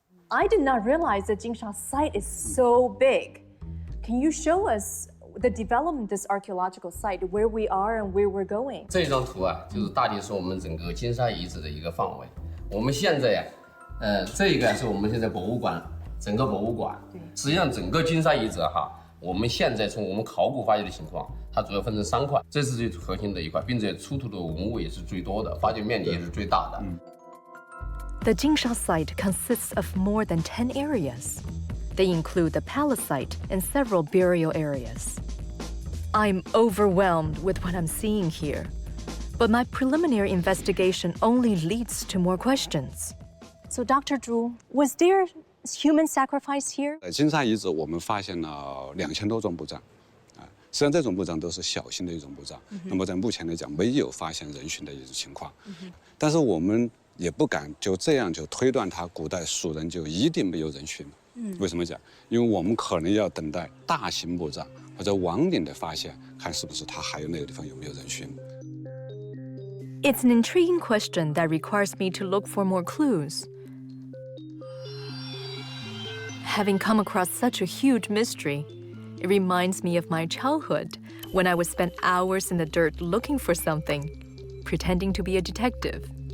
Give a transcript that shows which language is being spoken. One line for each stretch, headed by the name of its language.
English: I did not realize that Jinsha site is so big. Can you show us the development of this archaeological site, where we are and where we're going?
Chinese: 这张图啊，就是大体是我们整个金沙遗址的一个范围。我们现在呀，这个是我们现在博物馆整个博物馆。实际上整个金沙遗址哈，我们现在从我们考古发掘的情况，它主要分成3块，这是最核心的一块，并且出土的文物也是最多的，发掘面积也是最大的。
English: The Jinsha site consists of more than 10 areas. They include the palace site and several burial areas. I'm overwhelmed with what I'm seeing here, but my preliminary investigation only leads to more questions. So, Dr. Zhu, was there human sacrifice here?
Chinese: 在金沙遗址，我们发现了2000多种墓葬，实际上这种墓葬都是小型的一种墓葬。那么在目前来讲，没有发现人殉的一种情况。但是我们也不敢就这样就推断它古代蜀人就一定没有人殉。为什么讲？因为我们可能要等待大型墓葬或者王陵的发现，看是不是它还有那个地方有没有人殉。
English: It's an intriguing question that requires me to look for more clues. Having come across such a huge mystery, it reminds me of my childhood when I would spend hours in the dirt looking for something, pretending to be a detective.